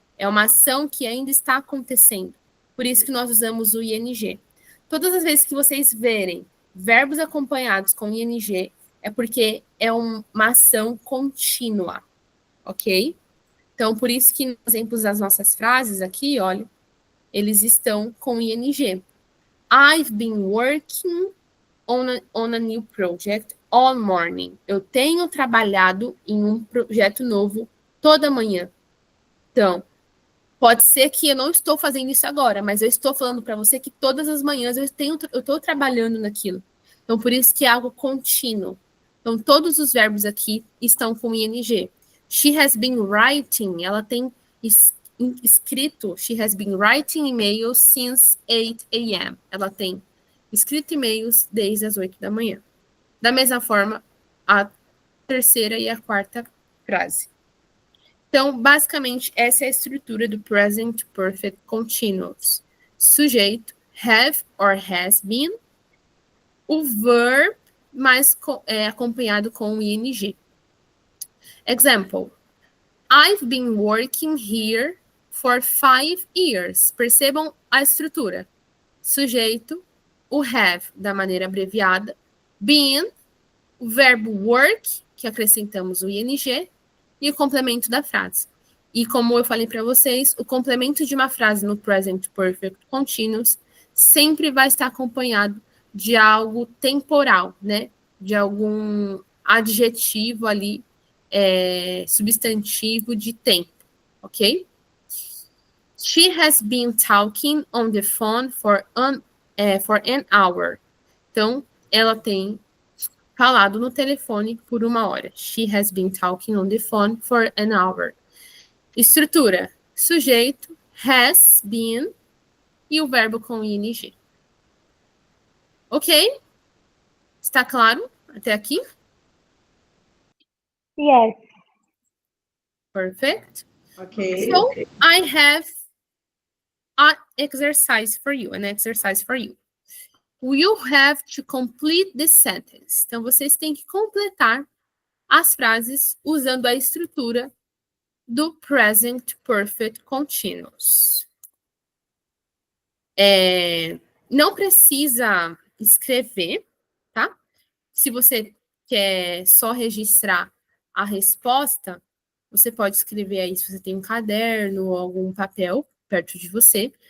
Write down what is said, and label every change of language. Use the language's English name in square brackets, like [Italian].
[Portuguese] É uma ação que ainda está acontecendo. Por isso que nós usamos o ing. Todas as vezes que vocês verem verbos acompanhados com ing, é porque é uma ação contínua, ok? Então, por isso que nos exemplos das nossas frases aqui, olha, eles estão com ing. [English] I've been working on a new project all morning. [Portuguese] Eu tenho trabalhado em um projeto novo toda manhã. Então, pode ser que eu não estou fazendo isso agora, mas eu estou falando para você que todas as manhãs eu estou trabalhando naquilo. Então, por isso que é algo contínuo. Então, todos os verbos aqui estão com ing. [English] She has been writing, [Portuguese] ela tem escrito, [English] she has been writing emails since 8 a.m. [Portuguese] Ela tem escrito e-mails desde as 8 da manhã. Da mesma forma, a terceira e a quarta frase. Então, basicamente, essa é a estrutura do Present Perfect Continuous. Sujeito, [English] have or has been. [Portuguese] O verb, mais acompanhado com o ing. [English] Example. I've been working here for 5 years. [Portuguese] Percebam a estrutura. Sujeito, o have, da maneira abreviada. Been, o verbo work, que acrescentamos o ing, e o complemento da frase. E como eu falei para vocês, o complemento de uma frase no Present Perfect Continuous sempre vai estar acompanhado de algo temporal, né? De algum adjetivo ali, substantivo de tempo, ok? [English] She has been talking on the phone for an hour. [Portuguese] Então, ela tem falado no telefone por 1 hora. [English] She has been talking on the phone for an hour. [Portuguese] Estrutura: sujeito, has been e o verbo com ing. Ok? Está claro até aqui? [English] Yes. Perfect. Ok. So, I have an exercise for you. You have to complete this sentence. [Portuguese] Então, vocês têm que completar as frases usando a estrutura do Present Perfect Continuous. Não precisa escrever, tá? Se você quer só registrar a resposta, você pode escrever aí se você tem um caderno ou algum papel perto de você.